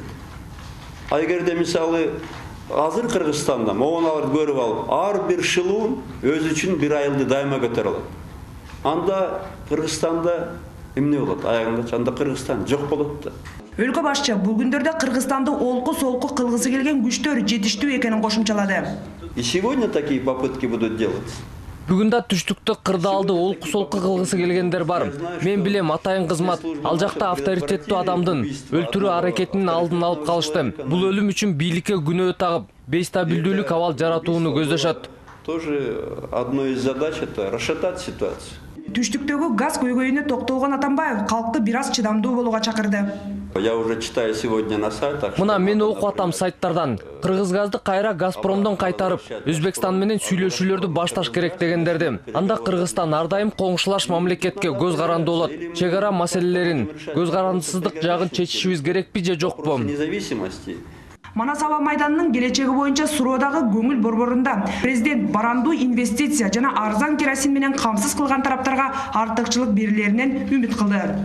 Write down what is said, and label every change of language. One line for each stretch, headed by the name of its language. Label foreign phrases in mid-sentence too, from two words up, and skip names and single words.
Kyrgyz: А эгерде мисалы азыр Кыргызстанда могуналарды көрүп алып, ар бир шылуун өзү үчүн бир айылды дайыма көтөрө алат. Анда Кыргызстанда эмне болот? Аягында анда Кыргызстан жок болот да. Өлкө башчы бул күндөрдө Кыргызстанды олку-солку кылгысы келген күчтөр жетиштүү экенин кошумчалады.
Russian: И сегодня такие попытки будут делаться.
Kyrgyz: Бүгүндө түштүктө кырдаалды олку-солку кылгысы келгендер бар. Мен билем атайын кызмат, ал жакта авторитеттүү адамдын өлтүрүү аракетинин алдын алып калышты. Бул өлүм үчүн бийликке күнөө тагып, бейстабилдүүлүк абал жаратууну көздөшөт.
Russian: Тоже одной из задач это расшатать ситуацию.
Kyrgyz: Түштүктөгү газ көйгөйүнө токтолгон Атамбаев калкты бир аз чыдамдуу болууга чакырды.
Russian: Я уже читаю сегодня на сайтах.
Kyrgyz: Мына мен окуп атам сайттардан. Кыргызгазды кайра Газпромдон кайтарып, Өзбекстан менен сүйлөшүүлөрдү башташ керек дегендерди. Анда Кыргызстан ар дайым коңшулаш мамлекетке көз каранды болот. Чек ара маселелерин, көз карандысыздык жагын чечишибиз керекпи же жокпу? Манас аба майданынын келечеги боюнча суроодагы көңүл борборунда президент барандуу инвестиция жана арзан керосин менен камсыз кылган тараптарга артыкчылык берилеринен үмүт кылды.